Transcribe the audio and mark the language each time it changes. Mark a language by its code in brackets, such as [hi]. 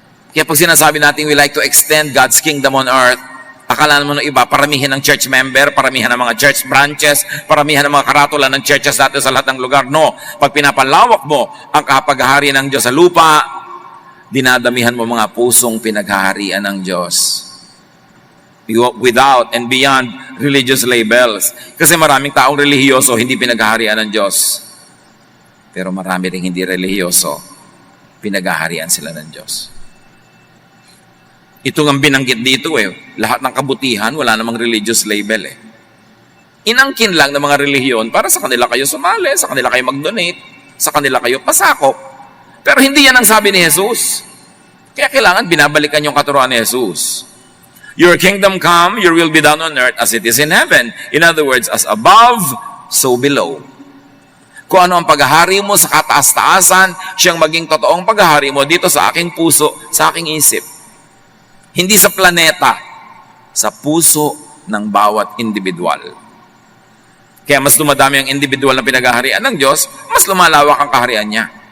[tl] Kaya pag sinasabi natin [en] we like to extend God's kingdom on earth, [tl] akala mo ng iba, paramihan ng church member, paramihan ng mga church branches, paramihan ng mga karatula ng churches natin sa lahat ng lugar. No, pag pinapalawak mo ang kapaghahari ng Diyos sa lupa, dinadamihan mo mga pusong pinaghaharian ng Diyos. [en] Without and beyond religious labels. [tl] Kasi maraming taong relihiyoso, hindi pinaghaharian ng Diyos. Pero marami rin hindi relihiyoso, pinaghaharian sila ng Diyos. Ito ang binanggit dito lahat ng kabutihan, wala namang religious label Inangkin lang ng mga relihiyon para sa kanila kayo sumali, sa kanila kayo mag-donate, sa kanila kayo pasakop. Pero hindi yan ang sabi ni Jesus. Kaya kailangan binabalikan yung katuruan ni Jesus. [en] Your kingdom come, your will be done on earth as it is in heaven. In other words, as above, so below. [tl] Kung ano ang paghahari mo sa kataas-taasan, siyang maging totoong paghahari mo dito sa aking puso, sa aking isip. Hindi sa planeta, sa puso ng bawat individual. Kaya mas dumadami ang individual na pinaghaharian ng Diyos, mas lumalawak ang kaharian niya.